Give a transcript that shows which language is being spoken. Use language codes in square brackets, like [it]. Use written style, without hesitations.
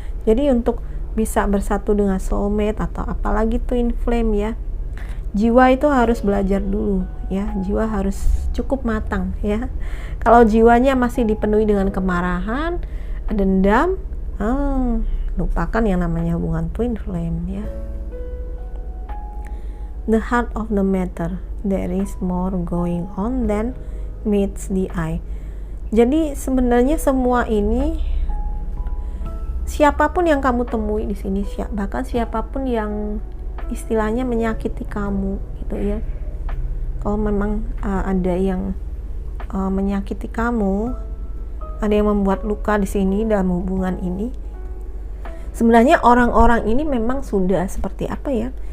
[id] Jadi untuk bisa bersatu dengan soulmate atau apalagi twin flame ya, jiwa itu harus belajar dulu ya. Jiwa harus cukup matang ya. Kalau jiwanya masih dipenuhi dengan kemarahan, dendam, lupakan yang namanya hubungan twin flame ya. [en] The heart of the matter, there is more going on than meets the eye. [id] Jadi sebenarnya semua ini, siapapun yang kamu temui di sini, bahkan siapapun yang istilahnya menyakiti kamu gitu ya. Kalau memang ada yang menyakiti kamu, ada yang membuat luka di sini dalam hubungan ini, sebenarnya orang-orang ini memang sudah seperti apa ya?